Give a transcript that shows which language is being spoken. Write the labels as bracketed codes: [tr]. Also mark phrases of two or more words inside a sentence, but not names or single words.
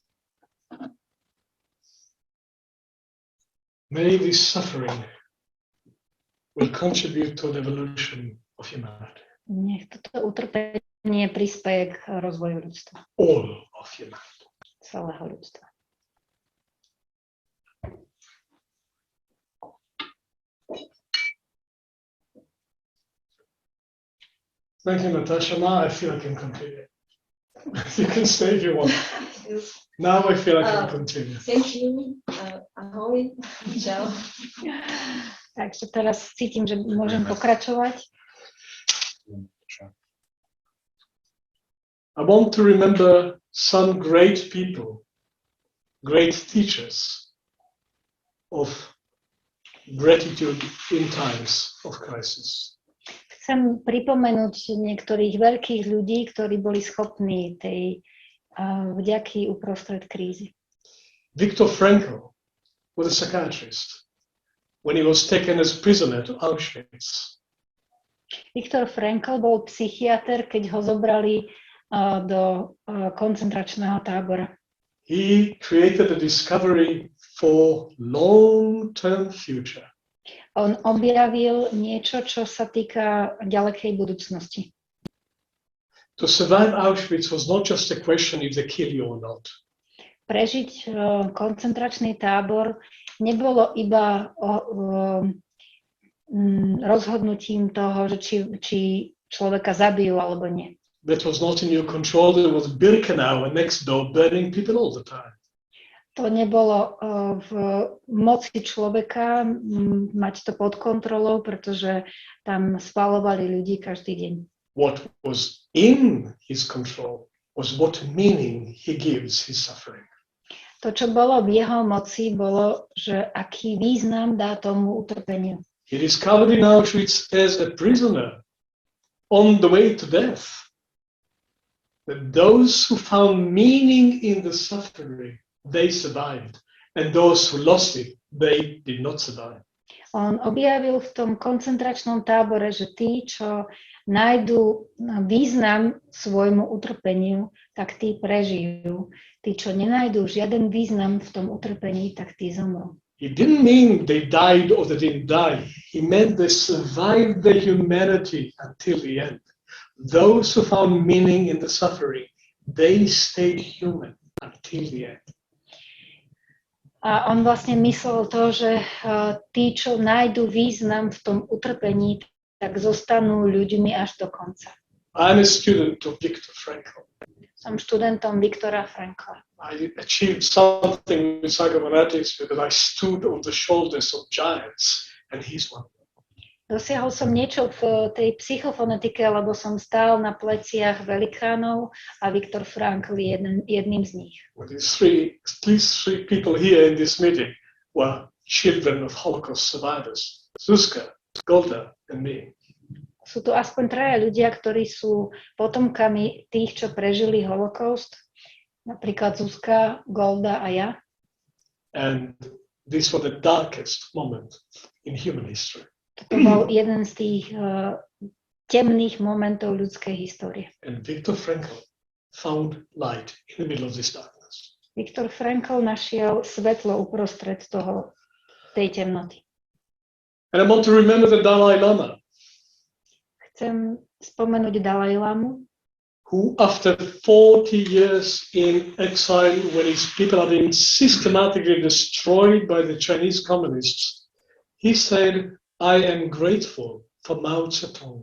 [en] May this suffering will contribute to the evolution of humanity. [sk] Nech toto utrpenie prispieje k rozvoju ľudstva, [en] All of humanity. [sk] celého ľudstva. [en] Thank you, Natasha. Now I feel I can continue. You can stay if you want. Now I feel I can continue. Thank you. [sk] Ahoj. Čau. Takže teraz cítim, že môžem pokračovať. [en] I want to remember some great people, great teachers of gratitude in times of crisis. [sk] Chcem pripomenúť niektorých veľkých ľudí, ktorí boli schopní tej vďaky uprostred krízy. [en] Viktor Frankl was a psychiatrist when he was taken as prisoner to Auschwitz. [sk] Viktor Frankl bol psychiater, keď ho zobrali do koncentračného tábora. [en] He created a discovery for long-term future. [sk] On objavil niečo, čo sa týka ďalekej budúcnosti. [en] To survive Auschwitz was not just a question if they kill you or not. [sk] Prežiť koncentračný tábor nebolo iba rozhodnutím toho, že či človeka zabijú alebo nie. [en] That was not in your control. There was Birkenau next door burning people all the time. [sk] To nebolo v moci človeka mať to pod kontrolou, pretože tam spalovali ľudí každý deň. [en] What was in his control was what meaning he gives his suffering. [sk] To, čo bolo v jeho moci, bolo, že aký význam dá tomu utrpeniu. [en] He discovered in Auschwitz as a prisoner on the way to death that those who found meaning in the suffering, they survived, and those who lost it, they did not survive. [sk] On objavil v tom koncentračnom tábore, že tí, čo nájdú význam svojmu utrpeniu, tak tí prežijú. Tí, čo nenájdú žiaden význam v tom utrpení, tak tí zomrú. [en] It didn't mean they died or they didn't die. He meant they survived their humanity until the end. Those who found meaning in the suffering, they stayed human until the end. [sk] A on vlastne myslel to, že tí, čo nájdu význam v tom utrpení, tak zostanú ľuďmi až do konca. [en] I'm a student of Viktor Frankl. [sk] Som študentom Viktora Frankla. [en] I achieved something with psychophonetics because I stood on the shoulders of giants, and he's one. [sk] Dosiahol som niečo v tej psychofonetike, lebo som stál na pleciach velikánov a Viktor Frankl je jedným z nich. [en] Well, these three people here in this meeting were children of Holocaust survivors, Zuzka, Golda, and me. [sk] Sú tu aspoň traja ľudia, ktorí sú potomkami tých, čo prežili holokaust, napríklad Zuzka, Golda a ja. [en] And this was the darkest moment in human history. [sk] Toto bol jeden z tých temných momentov ľudskej histórie. [en] And Viktor Frankl found light in the middle of this darkness. [sk] Viktor Frankl našiel svetlo uprostred tej temnoty. [en] And I want to remember the Dalai Lama, [sk] Chcem spomenúť Dalaj Lamu, [en] who after 40 years in exile, when his people are being systematically destroyed by the Chinese communists, he said, I am grateful for Mao Zedong.